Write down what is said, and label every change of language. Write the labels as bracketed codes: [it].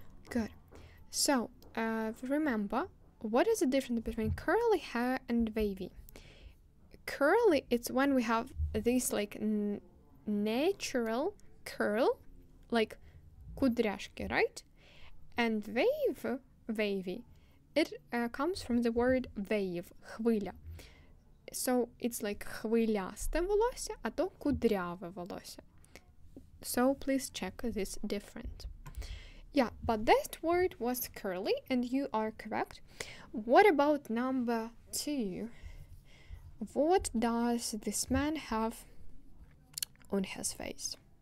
[en] Good. So, remember, what is the difference between curly hair and wavy? Curly, it's when we have this like natural curl, like кудряшки, right? And wavy, it comes from the word wave, хвиля. So, it's like [uk] хвилясте волосся, а то кудряве волосся. [en] So please check this difference. Yeah, but that word was curly, and you are correct. What about number 2? What does this man have on his face?